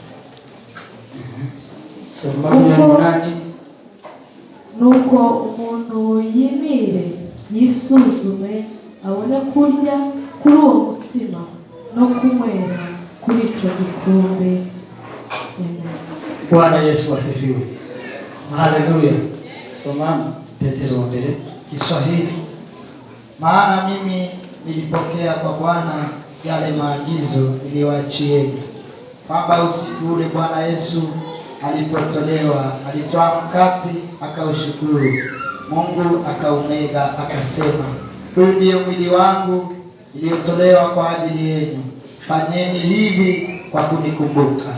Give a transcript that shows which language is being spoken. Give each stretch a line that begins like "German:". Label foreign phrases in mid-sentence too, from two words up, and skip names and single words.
Kinyarwanda: Nuko umuntu yimire yisuzume abone kurya kuri uwo mutsima no kunywera kuri icyo gikombe.
Swahili: Bwana Yesu asifiwe. Haleluya. Soma Petero wa mbere Kiswahili. Maana mimi nilipokea kwa Bwana yale maagizo niliyoachieni, kwamba usiku ule Bwana Yesu alipotolewa alitwaa mkate akaushukuru Mungu akaumega akasema, huu ndio mwili wangu uliotolewa kwa ajili yenu, fanyeni hivi kwa kunikumbuka.